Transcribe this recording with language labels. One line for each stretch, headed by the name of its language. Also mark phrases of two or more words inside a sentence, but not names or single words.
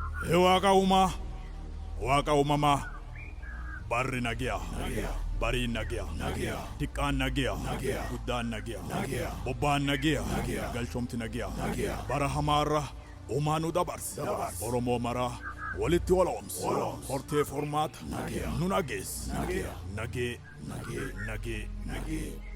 Oromo: Ee Waaqa uumaa, Waaqa uumamaa, barri nagiya, Nagiya. bariin nagiya, Nagiya. xiqqaan nagiya, Nagiya. guddaan nagiya, Nagiya. bobbaan nagiya, Nagiya. galchomti nagiya, Nagiya. bara hamaarra uumaa nu dabarse, Dabarse. Oromoo maraa walitti wala oomse, Wala oomse. hortee formaata, Nagiya. nu nageesse, Nagiya. nagee, Nagee. nagee, nagee. Nagee.